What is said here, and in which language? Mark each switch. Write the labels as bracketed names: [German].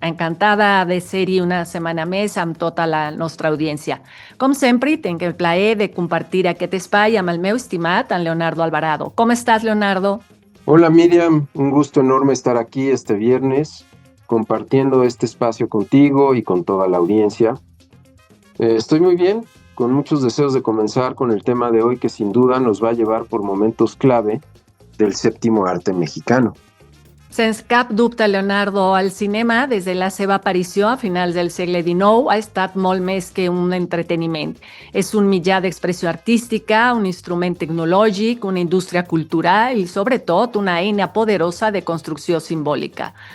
[Catalan] Encantada de ser-hi una setmana més amb tota la nostra audiència. Com sempre, tinc el plaer de compartir aquest espai amb el meu estimat, en Leonardo Alvarado. [Spanish] ¿Cómo estás, Leonardo? Hola Miriam, un gusto enorme estar aquí este viernes compartiendo este espacio contigo y con toda la audiencia. Estoy muy bien, con muchos deseos de comenzar con el tema de hoy que sin duda nos va a llevar por momentos clave del sèptimo arte mexicano. [Catalan] Sens cap dubte, Leonardo, el cinema, des de la seva aparició a finals del segle XIX, ha estat molt més que un entreteniment. És un mitjà d'expressió artística, un instrument tecnològic, una indústria cultural i, sobretot, una eina poderosa de construcció simbòlica.